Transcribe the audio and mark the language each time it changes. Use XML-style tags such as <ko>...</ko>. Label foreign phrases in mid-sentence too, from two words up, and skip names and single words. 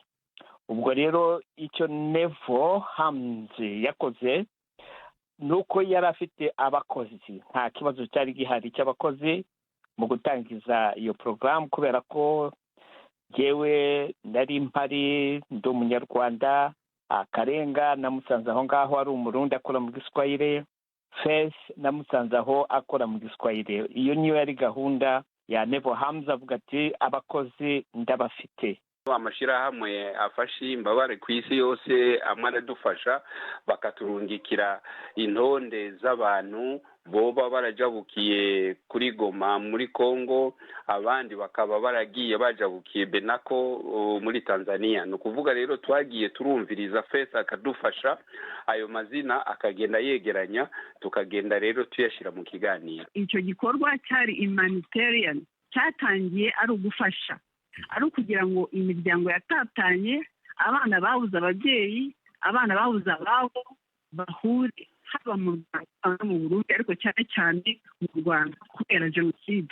<rw>Ubwo rero icyo Neville Hams yakoze nuko yari afite abakozi, nta kibazo cyari gihari cy'abakozi mu gutangiza iyo program, kubera ko jewe nari mpari ndi umunyarwanda. Karenga namusanze aho ngaho ari umurundi akora mu Giswahili, Faith namusanze aho akora mu Giswahili. Iyo niyo yari gahunda ya Neville Hams, avuga ati abakozi ndabafite.</rw> <rn>Amashirahamwe afashe imbabare ku isi yose amwe aradufasha, bakaturungikira intonde z'abantu boba barajabukiye kuri Goma muri Kongo, abandi bakaba baragiye bajabukiye Benako muri Tanzania. No kuvuga rero twagiye turumviriza Faith akadufasha, ayo mazina akagenda yegeranya, tukagenda rero tuyashira mu kiganiro.</rn> <rw>Icyo gikorwa cyari humanitarian, cyatangiye ari ugufasha, ari ukugira ngo imiryango yatatanye, abana babuze ababyeyi, abana babuze ababo bahure, haba mu Rwanda mu Burundi, ariko cyane cyane mu Rwanda kubera jenoside.</rw>